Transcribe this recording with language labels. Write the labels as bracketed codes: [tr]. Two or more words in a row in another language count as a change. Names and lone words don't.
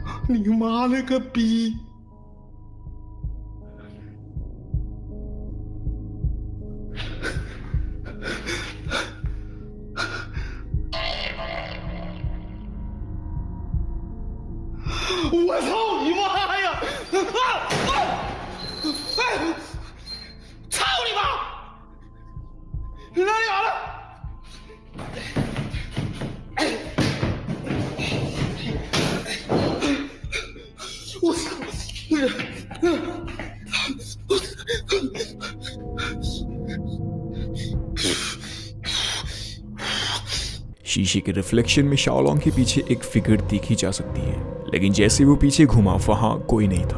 [zh] 你妈了个逼！我操你妈呀！哎，操你妈！你哪里来了？我操！ [hi] शीशे के रिफ्लेक्शन में शाओलोंग के पीछे एक फिगर देखी जा सकती है, लेकिन जैसे वो पीछे घुमा वहां कोई नहीं था।